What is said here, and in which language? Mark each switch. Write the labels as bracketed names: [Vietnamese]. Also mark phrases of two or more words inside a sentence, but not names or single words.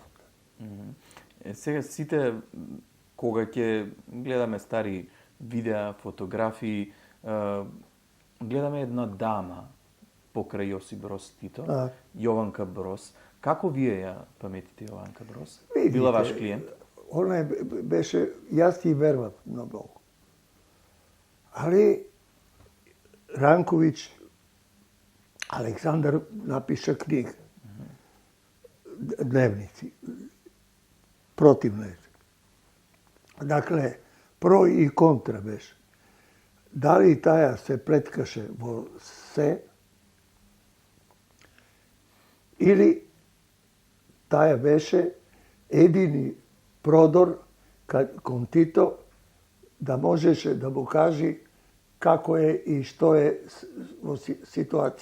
[Macedonian] Сега сите, кога ќе гледаме стари видеа, фотографии, гледаме една дама покрај Јосип Брос Тито, Јованка Брос. Како вие ја паметите Јованка Брос? Била ваш клиент? Она беше, јас ти вервам на Бог. [Serbian] Али Ранковиќ Aleksandar napiše knjige, dnevnici, protivne. Dakle, pro i kontra беше. [Macedonian] Дали таја се плеткаше во се, или таја беше едини продор кон Тито да можеше да му кажи како е и што е во ситуација.